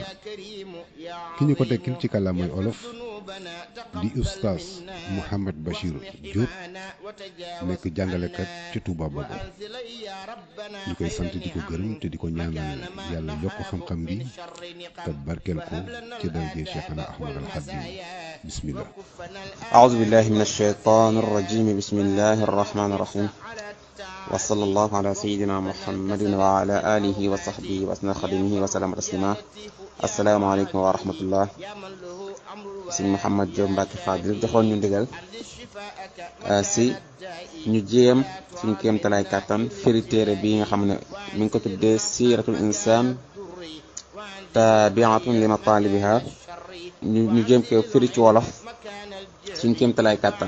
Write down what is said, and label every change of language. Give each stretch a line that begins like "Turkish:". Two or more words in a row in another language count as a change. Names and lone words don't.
Wolof: ki ñu ko tekkil ci kàllaamay olof di oustaz Mouhamed Bachir Diop nekk jàngalekat ci Touba Bogo ñu koy sant di ko gërëm te di ko ñaanal yàlla yokk xam-xam bi te barkeel ko ci daraje Cheikhana Ahmad al Khadim.
Arabic: bismillah. أعوذ بالله من الشيطان الرجيم بسم الله الرحمن الرحيم وصلى الله على سيدنا محمد وعلى آله وصحبه وأسنى خدمه وسلم تسليما. السلام عليكم ورحمة الله.
Wolof: سيد محمد Diop Mbacké Fadil joxoon ñu ndigal si ñu jéem suñu kéemtalaay kàttan firi téere bi nga xam ne mi ngi ko tuddee siiratul insaan tabiatun li matalibiha ñu jéem ko firi ci wolof suñu kéemtalaay kàttan.